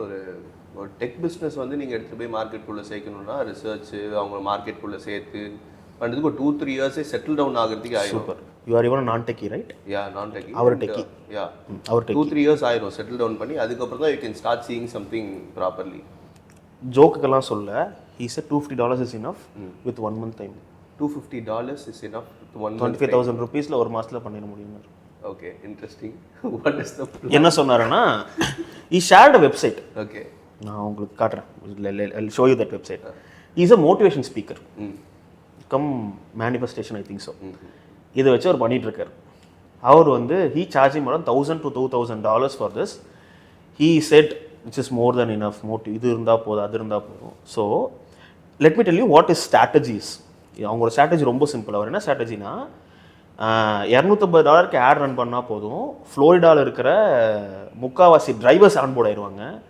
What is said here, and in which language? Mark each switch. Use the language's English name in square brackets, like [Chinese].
[Tamil] ஒரு tech business வந்து நீங்கள் எடுத்துகிட்டு போய் மார்க்கெட்டுக்குள்ளே சேர்க்கணுன்னா ரிசர்ச்சு அவங்க மார்க்கெட்டுக்குள்ளே சேர்த்து பண்ணுறதுக்கு ஒரு 2-3 இயர்ஸே செட்டில் டவுன் ஆகிறதுக்கு ஆயிடும். [English] Super, you are even non techie right? Yeah, non techie. [Tamil] அவர் டெக்கி. யா, அவர் 2-3 இயர்ஸ் ஆயிரும் செட்டில் டவுன் பண்ணி. அதுக்கப்புறம் தான் [English] You can start seeing something properly. [Tamil] ஜோக்குக்கெல்லாம் சொல்ல, [English] he said $250 is enough with 1 month time. $250 is enough with 1 month. [Tamil] 25,000 rupees ஒரு மாசத்துல பண்ணிட முடியும். [English] Okay, interesting. What is the [Tamil] என்ன சொன்னாருன்னா, [English] he shared a website. Okay, [Tamil] நான் உங்களுக்கு காட்டுறேன். [English] I'll show you that website. He is a motivation speaker. Cum manifestation, I think so. [Tamil] இதை வச்சு அவர் பண்ணிட்டு இருக்காரு. அவர் வந்து [English] he charging around $1,000 to $2,000 for this. He said which is more than enough. [Tamil] இது இருந்தால் போதும், அது இருந்தால் போதும். [English] So let me tell you what his strategies. [Tamil] அவங்களோட ஸ்ட்ராட்டஜி ரொம்ப சிம்பிள். அவர் என்ன ஸ்ட்ராட்டஜினா, $250 ஆட் ரன் பண்ணால் போதும், ஃப்ளோரிடாவில் இருக்கிற முக்கால்வாசி டிரைவர்ஸ் ஆன்போர்ட் ஆயிடுவாங்க.